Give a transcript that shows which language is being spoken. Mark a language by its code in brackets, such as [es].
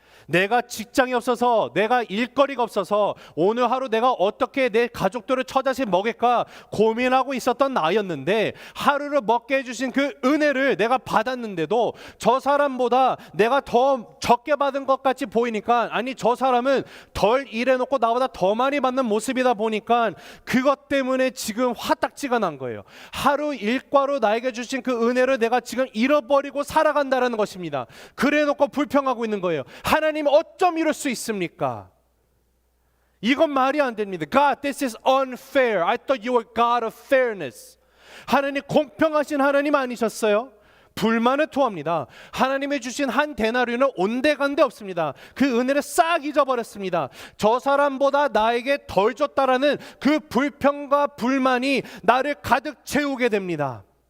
[ko] 내가 직장이 없어서 내가 일거리가 없어서 오늘 하루 내가 어떻게 내 가족들을 처자식 먹일까 고민하고 있었던 나였는데 하루를 먹게 해주신 그 은혜를 내가 받았는데도 저 사람보다 내가 더 적게 받은 것 같이 보이니까 아니 저 사람은 덜 일해놓고 나보다 더 많이 받는 모습이다 보니까 그것 때문에 지금 화딱지가 난 거예요. 하루 일과로 나에게 주신 그 은혜를 내가 지금 잃어버리고 살아간다는 것입니다. 그래놓고 불평하고 있는 거예요. 하나님 어쩜 이럴 수 있습니까? 이건 말이 안 됩니다. [en] God, this is unfair. I thought you were God of fairness. [ko] 하나님 공평하신 하나님 아니셨어요? 불만을 토합니다. 하나님이 주신 한 데나리온은 온데간데 없습니다. 그 은혜를 싹 잊어버렸습니다. 저 사람보다 나에게 덜 줬다라는 그 불평과 불만이 나를 가득 채우게 됩니다.